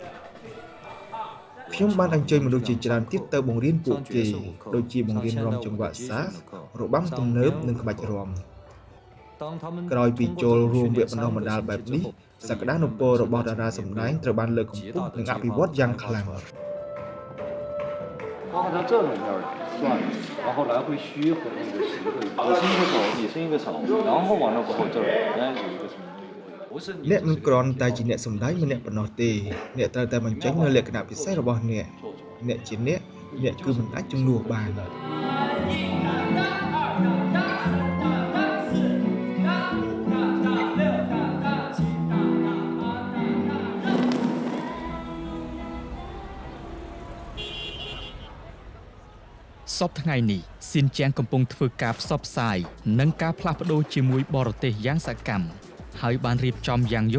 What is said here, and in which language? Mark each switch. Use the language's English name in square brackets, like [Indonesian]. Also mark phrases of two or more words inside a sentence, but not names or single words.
[Khmer] ខ្ញុំបានអញ្ជើញមនុស្សជាច្រើនទៀតទៅបង្រៀនពួកគេដូចជាបង្រៀនរាំចង្វាក់សាសរបាំទំនើបនិងក្បាច់រាំក្រោយពីចូលរួមវគ្គបណ្ដុះបណ្ដាលបែបនេះសក្តានុពលរបស់តារាសម្ដែងត្រូវបានលើកកម្ពស់និងអភិវឌ្ឍយ៉ាងខ្លាំង [Chinese] 然后来回虚和那个实的，我是一个手，你是一个手，然后完了过后这儿应该有一个什么东西。 [Khmer] អ្នកមិនគ្រាន់តែជាអ្នកសម្ដែងម្នាក់ប៉ុណ្ណោះទេអ្នកត្រូវតែបញ្ចេញនូវលក្ខណៈពិសេសរបស់អ្នកជាអ្នកគឺមិនអាចជំនួសបាន សពថ្ងៃនេះស៊ីនជៀងកំពុងធ្វើការផ្សព្វផ្សាយនិងការផ្លាស់ប្ដូរជាមួយបរទេសយ៉ាងសកម្មហើយបានរៀបចំយ៉ាងយក